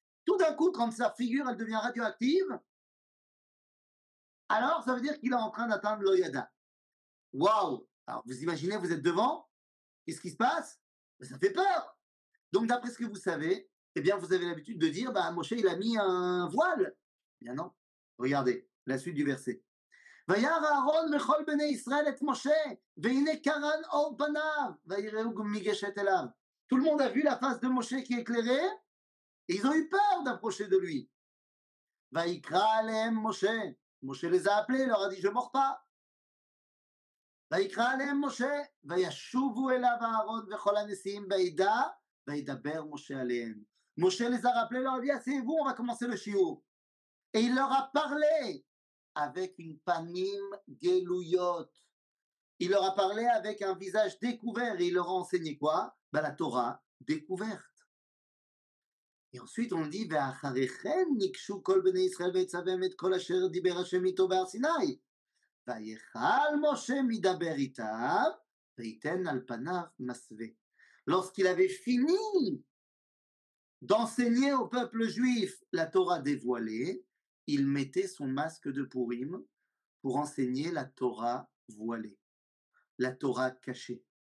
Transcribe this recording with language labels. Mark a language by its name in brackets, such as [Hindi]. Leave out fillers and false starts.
[French] Tout d'un coup, quand sa figure, elle devient radioactive, alors ça veut dire qu'il est en train d'atteindre l'Oyada. Waouh! Alors vous imaginez, vous êtes devant, qu'est-ce qui se passe? Ça fait peur. Donc d'après ce que vous savez, eh bien vous avez l'habitude de dire, bah Moshe il a mis un voile. Eh bien non. Regardez la suite du verset. [Hebrew] וירא אהרון וכל בני ישראל את משה, והנה קרן אור פניו, ויראו מגשת אליו. [French] Tout le monde a vu la face de Moshe qui est éclairée et ils ont eu peur d'approcher de lui. Vaïkra alem Moshe. Moshe les a appelés, leur a dit, je ne mords pas. [Hebrew] ויקרא עליהם משה, וישובו אליו אהרון וכל הנשיאים בעדה, וידבר משה עליהם. [French] Moshe les a rappelés, leur a dit, asseyez-vous, on va commencer le shiur. Et il leur a parlé avec une panim geluyot. Il leur a parlé avec un visage découvert et il leur a enseigné quoi? La Torah découverte. Et ensuite on dit, [Hebrew] ואחריכם ניגשו כל בני ישראל ויצווהם את כל אשר דיבר השם איתו בהר סיני. ויכל משה מדבר איתם, ויתן על פניו מסווה. [French] Lorsqu'il avait fini d'enseigner au peuple juif la Torah dévoilée, il mettait son masque de Purim pour enseigner la Torah voilée, la Torah cachée.